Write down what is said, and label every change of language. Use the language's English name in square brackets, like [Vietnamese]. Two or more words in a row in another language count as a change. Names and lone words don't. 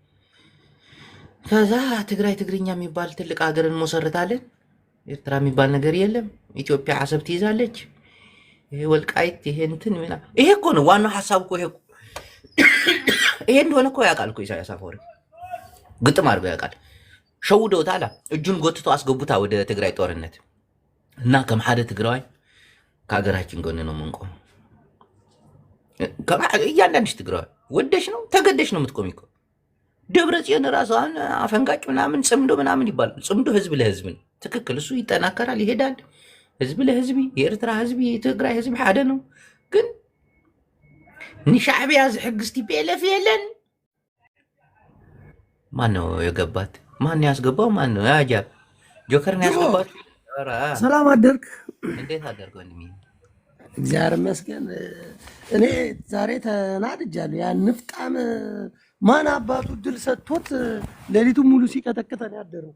[Amharic] ከዛ ትግራይ ትግርኛ የሚባል ትልቅ ሀገርን መሰረታለን። ኤርትራ የሚባል ነገር የለም። ኢትዮጵያ አሰብ ትይዛለች። ይሄ ወልቃይት ይሄ እንትን ምና ይሄ እኮ ነው ዋናው ሐሳብ እኮ ይሄ እንደሆነ እኮ ያውቃል እኮ ኢሳያስ አፈወርቂ ግጥም አድርጎ ያውቃል። ሸውደውታል። እጁን ጎትቶ አስገቡታ ወደ ትግራይ ጦርነት እና ከመሓደ ትግራይ ከሀገራችን ጎን ነው የምንቆም። እያንዳንድሽ ትግራይ ወደሽ ነው ተገደሽ ነው የምትቆሚ እኮ። ደብረ ጽዮን ራሷን አፈንጋጭ ምናምን ጽምዶ ምናምን ይባላል። ጽምዶ ህዝብ ለህዝብ ነው። ትክክል። እሱ ይጠናከራል፣ ይሄዳል። ህዝብ ለህዝቢ የኤርትራ ህዝቢ የትግራይ ህዝቢ ሓደ ነው። [Tigrinya] ግን ንሻዕቢያ ዝሕግዝ ቲፒኤልኤፍ የለን። [Amharic] ማን ነው የገባት? ማን ያስገባው? ማን ነው ያጃብ ጆከር ነው ያስገባት? ሰላም አደርክ? እንዴት አደርክ ወንድሜ? እግዚአብሔር ይመስገን። እኔ ዛሬ ተናድጃለሁ። ያ ንፍጣም ማን አባቱ ድል ሰጥቶት ሌሊቱን ሙሉ ሲቀጠቅጠን ያደረው።